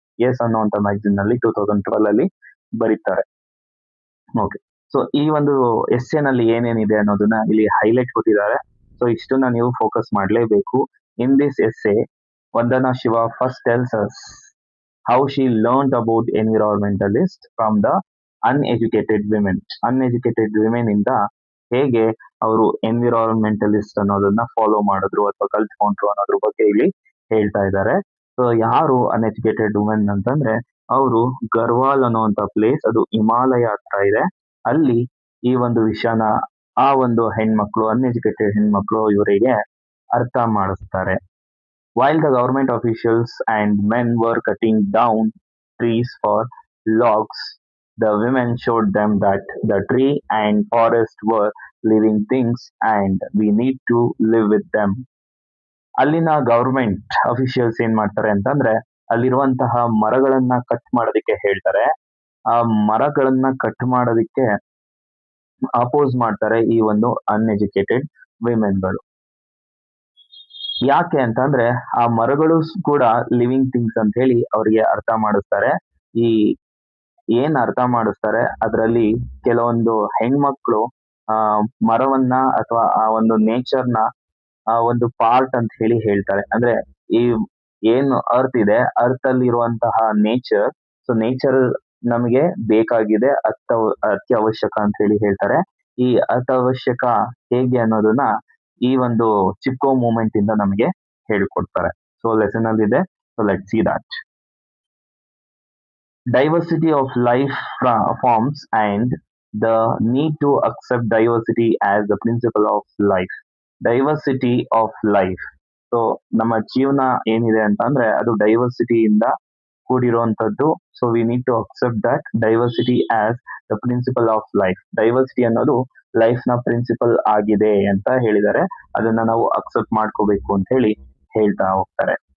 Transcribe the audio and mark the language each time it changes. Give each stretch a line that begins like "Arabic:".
Kannada: S ಅನ್ನುವಂತ magazine ನಲ್ಲಿ 2012 ಅಲ್ಲಿ ಬರೀತಾರೆ. ಓಕೆ, ಸೊ ಈ ಒಂದು ಎಸ್ಸೆ ನಲ್ಲಿ ಏನೇನಿದೆ ಅನ್ನೋದನ್ನ ಇಲ್ಲಿ ಹೈಲೈಟ್ ಕೊಟ್ಟಿದ್ದಾರೆ. ಸೊ ಇಷ್ಟನ್ನ ನೀವು ಫೋಕಸ್ ಮಾಡಲೇಬೇಕು.
English: In this essay Vandana Shiva first tells us how she learned about environmentalist from the uneducated women. Uneducated women
Kannada: ಇಂದ ಹೇಗೆ ಅವರು ಎನ್ವಿರಾನ್ಮೆಂಟಲಿಸ್ಟ್ ಅನ್ನೋದನ್ನ ಫಾಲೋ ಮಾಡಿದ್ರು ಅಥವಾ ಕಲ್ತ್ಕೊಂಡ್ರು ಅನ್ನೋದ್ರ ಬಗ್ಗೆ ಇಲ್ಲಿ ಹೇಳ್ತಾ ಇದ್ದಾರೆ. ಸೊ ಯಾರು ಅನ್ಎಜುಕೇಟೆಡ್ ವುಮೆನ್ ಅಂತಂದ್ರೆ, ಅವರು ಗರ್ವಾಲ್ ಅನ್ನುವಂತ ಪ್ಲೇಸ್, ಅದು ಹಿಮಾಲಯ ಹತ್ರ ಇದೆ. ಅಲ್ಲಿ ಈ ಒಂದು ವಿಷಯನ ಆ ಒಂದು ಹೆಣ್ಮಕ್ಳು, ಅನ್ಎಜುಕೇಟೆಡ್ ಹೆಣ್ಮಕ್ಳು ಇವರಿಗೆ ಅರ್ಥ ಮಾಡಿಸ್ತಾರೆ.
English: While the government officials and men were cutting down trees for logs, the women showed them that the tree and forest were living things and we need to live with them.
Kannada: ಅಲ್ಲಿನ government officials ಏನ್ ಮಾಡ್ತಾರೆ ಅಂತಂದ್ರೆ, ಅಲ್ಲಿರುವಂತಹ ಮರಗಳನ್ನ cut ಮಾಡೋದಕ್ಕೆ ಹೇಳ್ತಾರೆ. ಆ ಮರಗಳನ್ನ ಕಟ್ ಮಾಡೋದಕ್ಕೆ ಅಪೋಸ್ ಮಾಡ್ತಾರೆ ಈ ಒಂದು ಅನ್ಎಜುಕೇಟೆಡ್ ವಿಮೆನ್ಗಳು. ಯಾಕೆ ಅಂತಂದ್ರೆ, ಆ ಮರಗಳು ಕೂಡ ಲಿವಿಂಗ್ ಥಿಂಗ್ಸ್ ಅಂತ ಹೇಳಿ ಅವರಿಗೆ ಅರ್ಥ ಮಾಡಿಸ್ತಾರೆ. ಈ ಏನ್ ಅರ್ಥ ಮಾಡಿಸ್ತಾರೆ ಅದರಲ್ಲಿ ಕೆಲವೊಂದು ಹೆಣ್ಮಕ್ಳು ಮರವನ್ನ ಅಥವಾ ಆ ಒಂದು ನೇಚರ್ನ ಒಂದು ಪಾರ್ಟ್ ಅಂತ ಹೇಳಿ ಹೇಳ್ತಾರೆ. ಅಂದ್ರೆ ಈ ಏನು ಅರ್ತ್ ಇದೆ, ಅರ್ತ್ ಅಲ್ಲಿ ಇರುವಂತಹ ನೇಚರ್, ಸೊ ನೇಚರ್ ನಮಗೆ ಬೇಕಾಗಿದೆ, ಅತ್ಯವಶ್ಯಕ ಅಂತ ಹೇಳಿ ಹೇಳ್ತಾರೆ. ಈ ಅತ್ಯವಶ್ಯಕ ಹೇಗೆ ಅನ್ನೋದನ್ನ ಈ ಒಂದು ಚಿಪ್ಕೋ ಮೂವ್ಮೆಂಟ್ ಇಂದ ನಮಗೆ ಹೇಳಿಕೊಡ್ತಾರೆ. ಸೊ ಲೆಸನ್ ಅಲ್ಲಿ ಇದೆ.
English: So let see that. Diversity of life forms and the need to accept diversity as the principle of life. Diversity of life.
Kannada: So ನಮ್ಮ ಜೀವನ ಏನಿದೆ ಅಂತಂದ್ರೆ ಅದು ಡೈವರ್ಸಿಟಿ ಇಂದ ಕೂಡಿರುವಂತದ್ದು.
English: So we need to accept that diversity as the principle of life.
Kannada: Diversity ಅನ್ನೋದು life ನ principal ಆಗಿದೆ ಅಂತ ಹೇಳಿದ್ದಾರೆ. ಅದನ್ನ ನಾವು ಅಕ್ಸೆಪ್ಟ್ ಮಾಡ್ಕೋಬೇಕು ಅಂತ ಹೇಳಿ ಹೇಳ್ತಾ ಹೋಗ್ತಾರೆ.